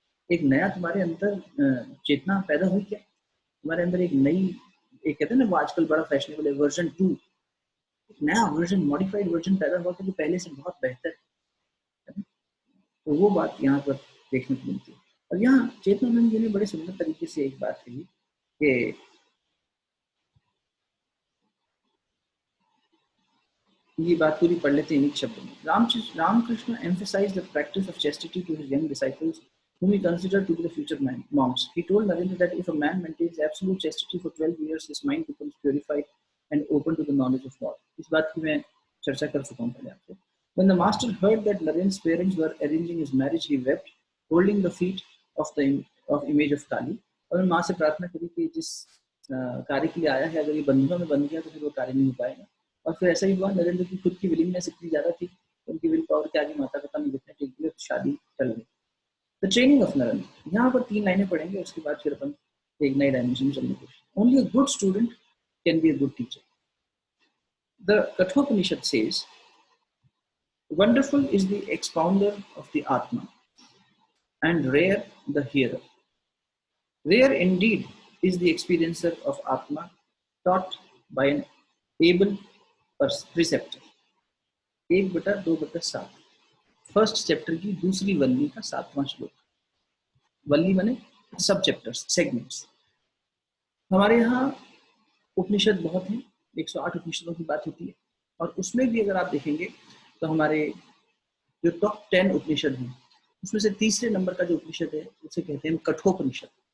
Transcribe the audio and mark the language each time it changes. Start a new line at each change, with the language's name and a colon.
Hindi: एक नया तुम्हारे अंदर चेतना पैदा हुई क्या, तुम्हारे अंदर एक नई, एक कहते हैं ना वो आजकल बड़ा फैशनेबल है वर्जन 2, एक नया वर्जन, मॉडिफाइड वर्जन पैदा हुआ था जो पहले से बहुत बेहतर है। तो वो बात यहाँ पर देखने को मिलती है। और यहाँ चेतनानंद जी ने बड़े सुंदर तरीके से एक बात कही कि ये बात पूरी पढ़ लेते हैं इन शब्दों में।
English: Ramakrishna emphasized the practice of chastity to his young disciples, whom he considered to be the future monks. He told Narendra that if a man maintains absolute chastity for 12 years, his mind becomes purified and open to the knowledge of God.
Hindi: इस बात की मैं चर्चा कर चुका हूँ पहले आपसे।
English: When the master heard that Narendra's parents were arranging his marriage, he wept, holding the feet of image of Kali.
Hindi: और माँ से प्रार्थना करी कि जिस कार्य के लिए आया है, अगर ये बंधनों में बन गया तो फिर वो कार्य नहीं हो पाएगा। और फिर ऐसा ही हुआ, नरेंद्र की खुद की विलिंगनेस इतनी ज्यादा थी, उनकी विल पावर के आगे माता पिता नहीं दिखने टेक दिया, शादी चल गई।
English: the training of Narendra,
Hindi: यहाँ पर 3 लाइनें पढ़ेंगे, उसके बाद फिर अपन एक नई डायमेंशन में चलने की कोशिश।
English: Only a good student can be a good teacher. The Kathopanishad says wonderful is the expounder of the atma and rare the hearer. Rare indeed is the experiencer of Atma, taught by an able preceptor.
Hindi: 1/2/7
English: first chapter
Hindi: की दूसरी वल्ली का 7वां श्लोक। वल्ली माने सब chapters, segments. हमारे यहाँ उपनिषद बहुत हैं, 108 उपनिषदों की बात होती है, और उसमें भी अगर आप देखेंगे तो हमारे जो टॉप 10 उपनिषद हैं उसमें से तीसरे नंबर का जो उपनिषद है उसे कहते हैं कठोपनिषद।